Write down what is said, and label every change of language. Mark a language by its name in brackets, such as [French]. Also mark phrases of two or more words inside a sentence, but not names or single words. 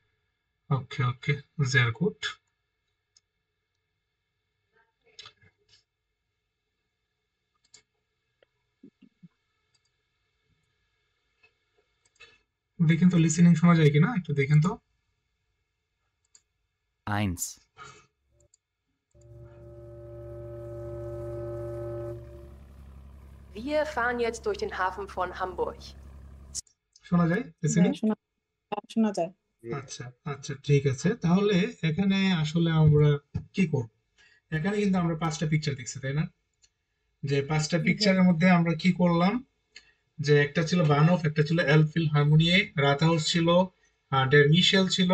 [Bangla] ওকে ওকে [German] sehr gut. [Bangla] দেখেন তো লিসেনিং শোনা যায় কিনা, একটু দেখেন তো। 1, [German] Wir fahren jetzt durch den Hafen von Hamburg. [Bangla] শোনা যায় লিসেনিং? শোনা যায়। আচ্ছা আচ্ছা ঠিক আছে, তাহলে এখানে আসলে আমরা কি করব? এখানে কিন্তু আমরা 5টা পিকচার দেখছি, তাই না? যে 5টা পিকচারের মধ্যে আমরা কি করলাম, যে একটা ছিল বানফ, একটা ছিল এলফিল হারমোনিয়ে, রাতহাউস ছিল, ডের মিশেল ছিল,